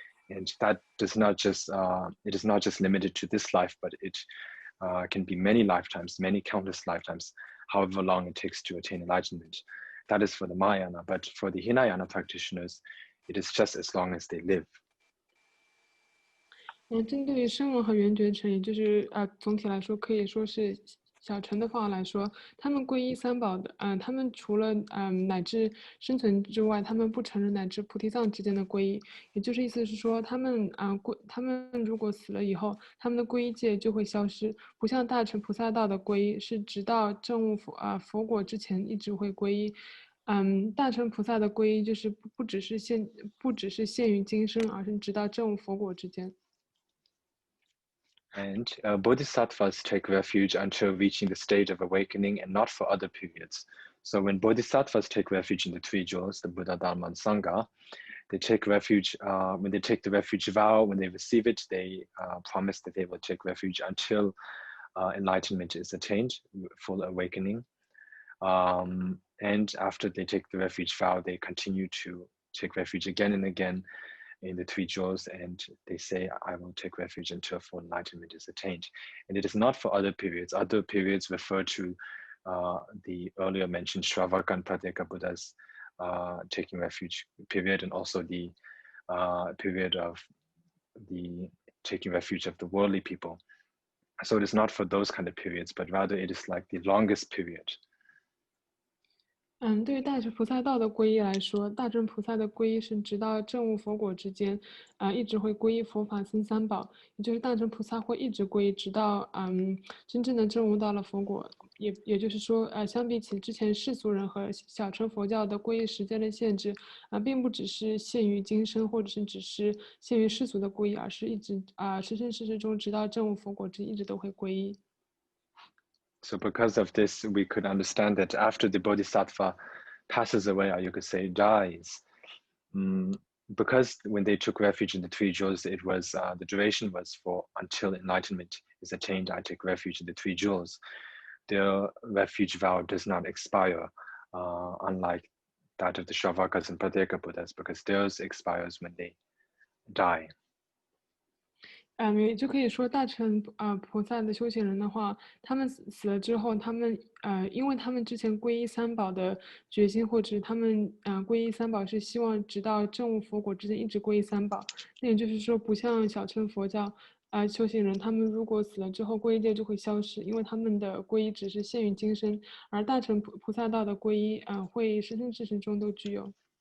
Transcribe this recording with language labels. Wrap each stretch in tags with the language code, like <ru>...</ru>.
<en>And that does not just, it is not just limited to this life, but it can be many lifetimes, many countless lifetimes, however long it takes to attain enlightenment. That is for the Mahayana, but for the Hinayana practitioners, it is just as long as they live.</en> <zh>针对于声闻和缘觉乘，也就是总体来说可以说是小乘的方法来说，他们皈依三宝的，他们除了乃至生存之外，他们不承认乃至菩提藏之间的皈依，也就是意思是说，他们如果死了以后，他们的皈依戒就会消失，不像大乘菩萨道的皈依是直到证悟佛果之前一直会皈依。大乘菩萨的皈依就是不只是限于今生，而是直到证悟佛果之间。</zh> <en>And Bodhisattvas take refuge until reaching the stage of awakening and not for other periods. So when Bodhisattvas take refuge in the three jewels, the Buddha, Dharma, and Sangha, they take refuge, when they take the refuge vow, when they receive it, they promise that they will take refuge until enlightenment is attained, full awakening. And after they take the refuge vow, they continue to take refuge again and again in the three jewels, and they say, I will take refuge until full enlightenment is attained. And it is not for other periods. Other periods refer to the earlier mentioned Shravaka and Pratyeka Buddhas taking refuge period, and also the period of the taking refuge of the worldly people. So it is not for those kind of periods, but rather it is like the longest period.</en> <zh>对于大乘菩萨道的皈依来说，大乘菩萨的皈依是直到证悟佛果之间，一直会皈依佛法僧三宝，也就是大乘菩萨会一直皈依，直到真正的证悟到了佛果。也就是说，相比起之前世俗人和小乘佛教的皈依时间的限制，并不只是限于今生，或者是只是限于世俗的皈依，而是一直生生世世中直到证悟佛果之间，一直都会皈依。</zh> <en>So because of this, we could understand that after the Bodhisattva passes away, or you could say dies, because when they took refuge in the three jewels, it was the duration was for until enlightenment is attained. I take refuge in the three jewels. Their refuge vow does not expire, unlike that of the Shravakas and Pratyeka Buddhas, because theirs expires when they die.</en> <zh>也就可以说，大乘菩萨的修行人的话，他们死了之后，他们因为他们之前皈依三宝的决心，或者他们皈依三宝是希望直到证悟佛果之间一直皈依三宝。那也就是说，不像小乘佛教修行人，他们如果死了之后，皈依戒就会消失，因为他们的皈依只是限于今生，而大乘菩萨道的皈依会生生世世中都具有。</zh>